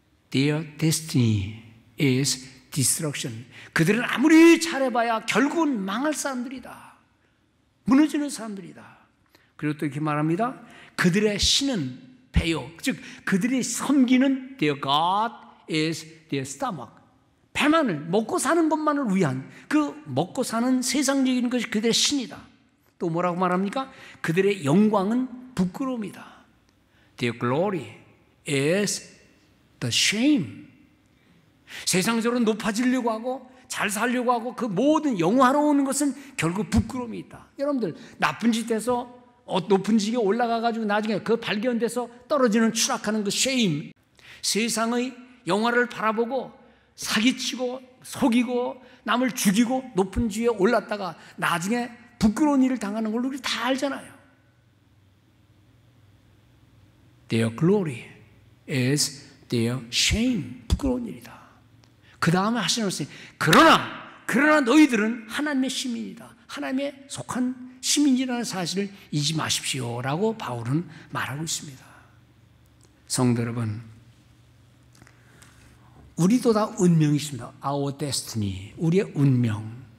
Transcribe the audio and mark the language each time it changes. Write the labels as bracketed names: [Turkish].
[English] Their destiny is destruction. [Korean] 그들은 아무리 잘해봐야 결국은 망할 사람들이다. 무너지는 사람들이다. 그리고 또 이렇게 말합니다. 그들의 신은 배요. 즉 그들이 섬기는 [English] their God is their stomach. [Korean] 배만을, 먹고 사는 것만을 위한 그 먹고 사는 세상적인 것이 그들의 신이다. 또 뭐라고 말합니까? 그들의 영광은 부끄러움이다. [English] Their glory is the shame. [Korean] 세상적으로 높아지려고 하고 잘 살려고 하고 그 모든 영화로운 것은 결국 부끄러움이 있다. 여러분들 나쁜 짓 해서 높은 지게 올라가가지고 나중에 그 발견돼서 떨어지는 추락하는 그 shame. 세상의 영화를 바라보고 사기치고 속이고 남을 죽이고 높은 지위에 올랐다가 나중에 부끄러운 일을 당하는 걸 우리 다 알잖아요. [English] Their glory is their shame. [Korean] 부끄러운 일이다. 그 다음에 하시는 말씀이 그러나 너희들은 하나님의 시민이다. 하나님의 속한 시민이라는 사실을 잊지 마십시오 라고 바울은 말하고 있습니다. 성도 여러분, 우리도 다 운명이 있습니다. [English] Our destiny, [Korean] 우리의 운명.